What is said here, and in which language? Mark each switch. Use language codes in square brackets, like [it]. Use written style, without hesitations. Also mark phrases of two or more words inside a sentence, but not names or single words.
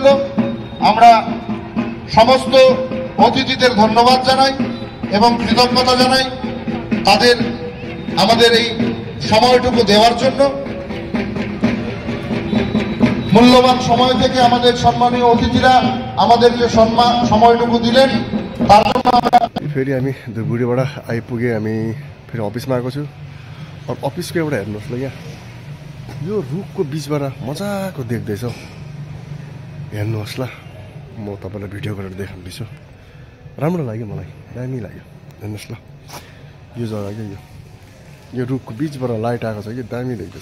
[bn] আমরা সমস্ত অতিথিদের ধন্যবাদ জানাই এবং কৃতজ্ঞতা জানাই তাদের আমাদের এই সময়টুকু দেওয়ার জন্য। মূল্যবান সময় থেকে আমাদের সম্মানীয় অতিথিরা আমাদেরকে সময়টুকু দিলেন, তার জন্য আমরা [ne] फेरि हामी धुपगुडीबाट आइपुगे। हामी फेरि अफिसमा आएको छु। अफिसको एउटा हेर्नुहोस् ल, यहाँ यो रुखको बिचबाट मजाको देख्दैछ। हेर्नुहोस् ल, म तपाईँलाई भिडियो गरेर देखाउँदैछु। राम्रो लाग्यो, मलाई दामी लाग्यो। हेर्नुहोस् ल, यो जग्गा क्या, यो रुखको बिचबाट लाइट आएको छ कि दामी देख्दैछ।